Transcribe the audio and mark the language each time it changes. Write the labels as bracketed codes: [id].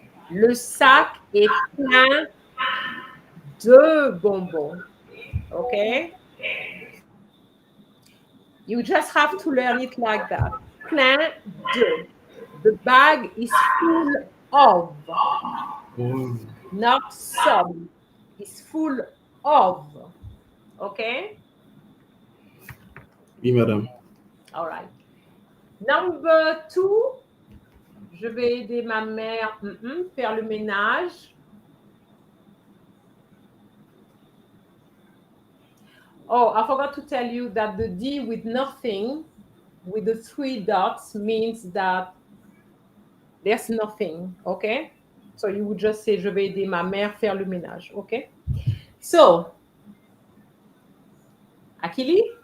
[fr] Le sac est plein de bonbons. [en] Okay. You just have to learn it like that. [fr] Plein de. [en] The bag is full of, Oh. not some. It's full of. Okay. [fr] Oui, madame. [en] All right. Number two, [fr] je vais aider ma mère faire le ménage. [en] Oh, I forgot to tell you that the D with nothing, with the three dots, means that there's nothing, okay? So you would just say, [fr] je vais aider ma mère faire le ménage, [en] okay? So, Akili?